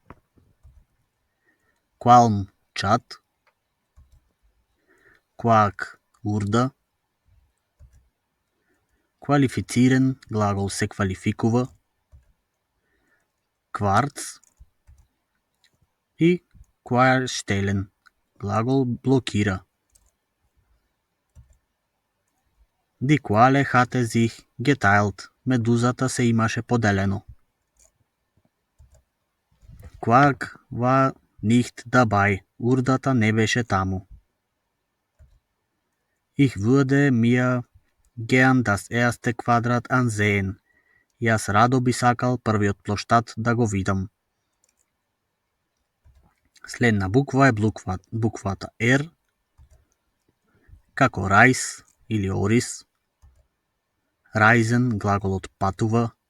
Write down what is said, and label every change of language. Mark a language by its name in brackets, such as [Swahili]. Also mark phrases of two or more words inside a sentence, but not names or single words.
[Macedonian] Qualm, чат. Quack, урда. Квалифициран, глагол се квалификува. Кварц. И querstellen, глагол блокира. [German] Die Quale hatte sich geteilt. [Macedonian] Медузата се имаше поделено. [German] Quark war nicht dabei. [Macedonian] Урдата не беше таму. [German] Ich würde mir gern das erste Quadrat ansehen. [Macedonian] Јас радо би сакал првиот плоштад да го видам. Следна буква е буквата R, како райс или орис. Reisen, глаголот патува.